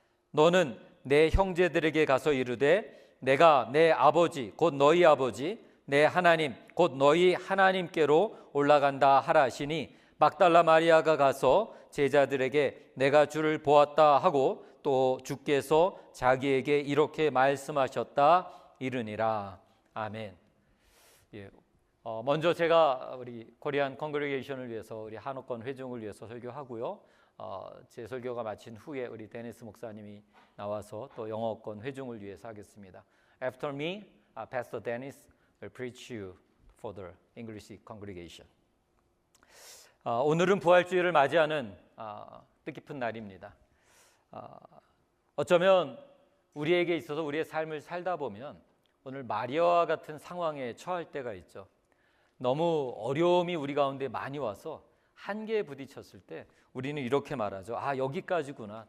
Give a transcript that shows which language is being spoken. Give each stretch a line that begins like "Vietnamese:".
Korean: 너는 내 형제들에게 가서 이르되 내가 내 아버지 곧 너희 아버지 내 하나님 곧 너희 하나님께로 올라간다 하라 하시니 막달라 마리아가 가서 제자들에게 내가 주를 보았다 하고 또 주께서 자기에게 이렇게 말씀하셨다 이르니라. 아멘. 예, 먼저 제가 우리 코리안 컨그레게이션을 위해서 우리 한옥권 회중을 위해서 설교하고요. 제 설교가 마친 후에 우리 데니스 목사님이 나와서 또 영어권 회중을 위해서 하겠습니다.
English: After me, Pastor Dennis will preach you for the English congregation.
Korean: 오늘은 부활주일을 맞이하는 뜻깊은 날입니다. 어쩌면 우리에게 있어서 우리의 삶을 살다 보면 오늘 마리아와 같은 상황에 처할 때가 있죠. 너무 어려움이 우리 가운데 많이 와서 한계에 부딪혔을 때 우리는 이렇게 말하죠. 여기까지구나.